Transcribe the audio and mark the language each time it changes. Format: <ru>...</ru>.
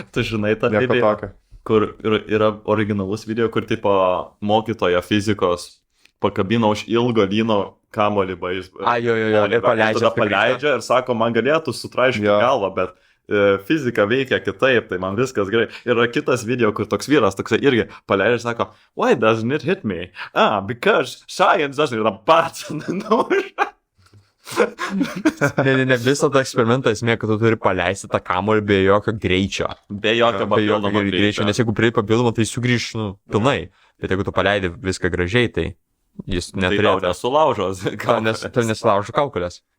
<lt>Tu žinai tą video, kur yra originalus video, kur tipo mokytoja fizikos pakabino už ilgo lyno kamuolį baseball. Jo, ir paleidžia ir sako, man galėtų sutraiškti galvą, bet fizika veikia kitaip, tai man viskas gerai. Yra kitas video, kur toks vyras toksai irgi paleidžia ir sako,</lt> <en>why doesn't it hit me? Because science doesn't hit a bat.</en> <lt>Ne, viso tą eksperimentą esmė, kad tu turi paleisti tą kamuolį be jokio greičio. Be jokio papildomo greičio. Nes jeigu prie papildomo, tai sugrįš, pilnai. Bet jeigu tu paleidi viską gražiai, tai jis neturėjo. Tai nesulaužos. Tai nesulaužo kaukolės.</lt>